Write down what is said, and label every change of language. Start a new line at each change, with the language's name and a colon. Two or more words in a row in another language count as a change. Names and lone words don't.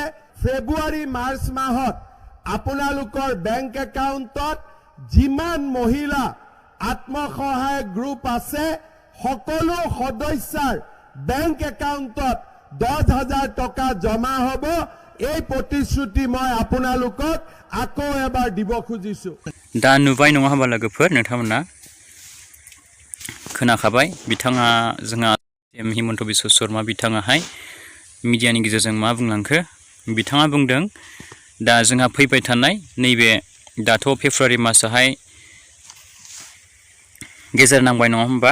Assamese: ফেব্ৰুৱাৰী মাৰ্চ মাহত আপোনালোকৰ বেংক একাউণ্টত যিমান মহিলা আত্মসহায়ক গ্ৰুপ আছে সকলো সদস্যাৰ বেংক একাউণ্টত 10,000 টকা জমা হ'ব। এই প্ৰতিশ্ৰুতি মই আপোনালোকক আকৌ এবাৰ দিব খুজিছো।
Bodo: दा नुबाय नङा होमबा लोगोफोर, नोंथांमोना खोनाखाबाय। बिथाङा जोंहा CM हिमन्त बिश्व शर्मा बिथाङाहाय मिडियानि गेजेरजों मा बुंलांखो। बिथाङा बुंदों दा जोंहा फैबाय थानाय नैबे दाथ' फेब्रुवारि मासावहाय गेजेर नांबाय नङा होमबा।